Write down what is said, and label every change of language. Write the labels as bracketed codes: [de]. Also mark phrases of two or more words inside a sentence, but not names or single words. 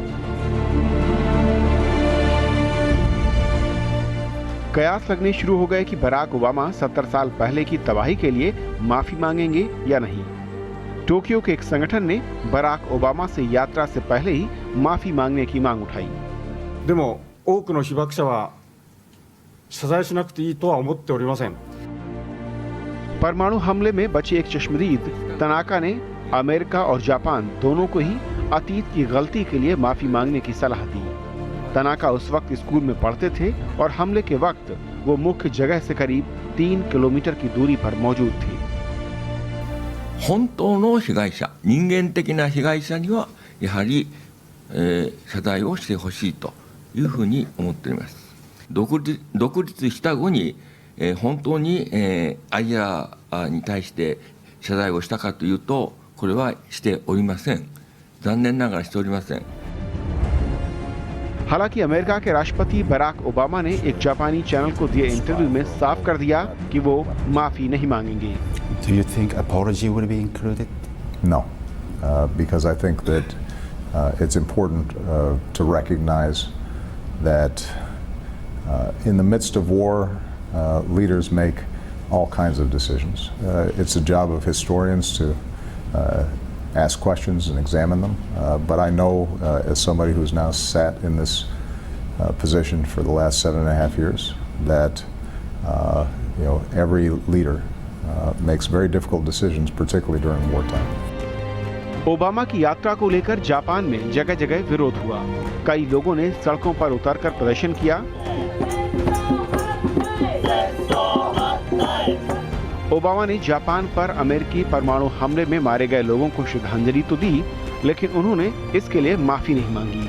[hi] कयास लगने शुरू हो गए कि बराक ओबामा 70 साल पहले की तबाही के लिए माफी मांगेंगे या नहीं। टोक्यो के एक संगठन ने बराक ओबामा से यात्रा से पहले ही माफी मांगने की मांग उठाई। [ja] でも多くの被爆者は謝罪しなくていいとは思っておりません。 [hi] परमाणु हमले में बचे एक चश्मदीद तनाका ने अमेरिका और जापान दोनों को ही अतीत की गलती के लिए माफी मांगने की सलाह दी। तनाका उस वक्त स्कूल में पढ़ते थे और हमले के वक्त वो मुख्य जगह से करीब 3 किलोमीटर की दूरी पर मौजूद थे। [ja] 本当の被害者、人間的な被害者にはやはり、謝罪をしてほしいというふうに思っております。独立した後に、本当に、アジアに対して謝罪をしたかというと、これはしておりません。残念ながらしておりません。 [hi] हालांकि अमेरिका के राष्ट्रपति बराक ओबामा ने एक जापानी चैनल को दिए इंटरव्यू में साफ कर दिया कि वो माफी नहीं मांगेंगे। [en] Do you think apology would be included? No, because I think that it's important to recognize that in the midst of war, leaders make all kinds of decisions. It's the job of historians to ask questions and examine them. But I know, as somebody who's now sat in this position for the last 7.5 years, that every leader makes very difficult decisions, particularly during wartime. [hi] ओबामा की यात्रा को लेकर जापान में जगह जगह विरोध हुआ। कई लोगों ने सड़कों पर उतरकर प्रदर्शन किया। ओबामा ने जापान पर अमेरिकी परमाणु हमले में मारे गए लोगों को श्रद्धांजलि तो दी, लेकिन उन्होंने इसके लिए माफी नहीं मांगी।